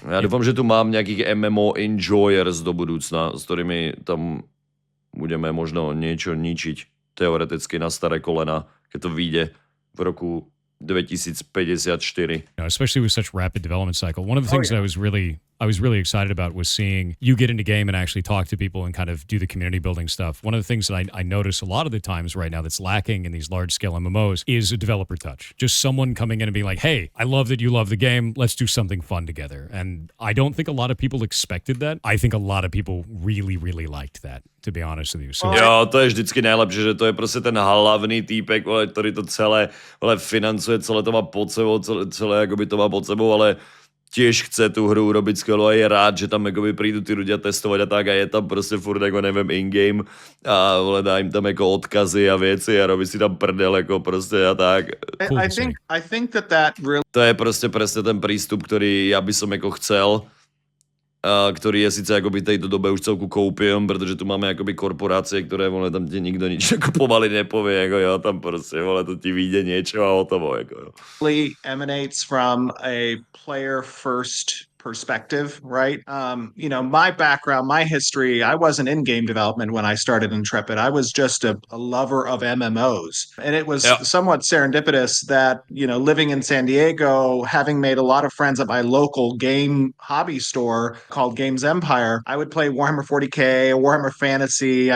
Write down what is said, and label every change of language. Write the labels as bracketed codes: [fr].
[sk] Ja dúfam, že tu mám nejakých MMO enjoyers do budúcna, s ktorými tam budeme možno niečo ničiť teoreticky na staré kolena, keď to vyjde v roku 2054. [en] Especially with such rapid development cycle. One of the things that I was really excited about was seeing you get into game and actually talk to people and kind of do the community building stuff. One of the things that I notice a lot of the times right now that's lacking in these large scale MMOs is a developer touch. Just someone coming in and being like, hey, I love that you love the game. Let's do something fun together. And I don't think a lot of people expected that. I think a lot of people really, really liked that, to be honest with you. So [sk] jo, to je vždycky nejlepší, že to je prostě ten hlavný týpek, který to celé financuje, celé to má pod sebou, celé jakoby to má pod sebou, ale tiež chce tú hru urobiť skvelú a je rád, že tam akoby prídu tí ľudia testovať a tak a je tam proste furt, ako neviem, in-game a dá im tam ako odkazy a veci a robí si tam prdel ako proste a tak. [en] I think that really... [sk] To je proste presne ten prístup, ktorý ja by som ako chcel, ktorý je síce akoby tejto dobe už celku koupiom, pretože tu máme akoby korporácie, ktoré tam ti nikto nič ako pomaly nepovie, ako jo, tam proste, to ti vyjde niečo a hotovo, ako jo. [en] Really emanates from a player first perspective, right? My background, my history, I wasn't in game development when I started Intrepid. I was just a lover of MMOs. And it was somewhat serendipitous that, living in San Diego, having made a lot of friends at my local game hobby store called Games Empire, I would play Warhammer 40K, Warhammer Fantasy.